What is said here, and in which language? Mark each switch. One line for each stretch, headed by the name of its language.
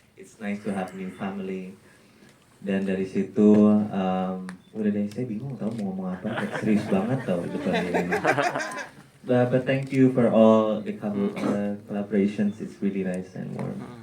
English: It's nice to have new family.
Indonesian: Dan dari situ, udah deh saya bingung tau mau ngomong apa. Serius banget tau depan ini.
English: But thank you for all the collaborations. It's really nice and warm.